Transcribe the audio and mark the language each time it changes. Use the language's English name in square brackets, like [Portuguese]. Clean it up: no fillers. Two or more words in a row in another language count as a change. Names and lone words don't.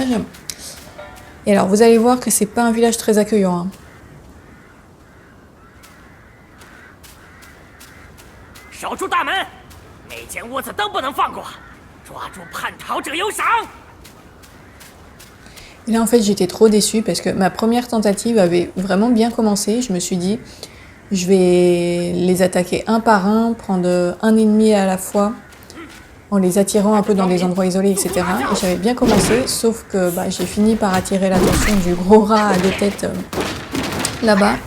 [French] Et alors, vous allez voir que c'est pas un village très accueillant. Hein. [Chinese] 守住大门，每间屋子都不能放过，抓住叛逃者有赏。 [French] Et là, en fait, j'étais trop déçue parce que ma première tentative avait vraiment bien commencé. Je me suis dit, je vais les attaquer un par un, prendre un ennemi à la fois, en les attirant un peu dans des endroits isolés, etc. Et j'avais bien commencé, sauf que j'ai fini par attirer l'attention du gros rat à deux têtes là-bas.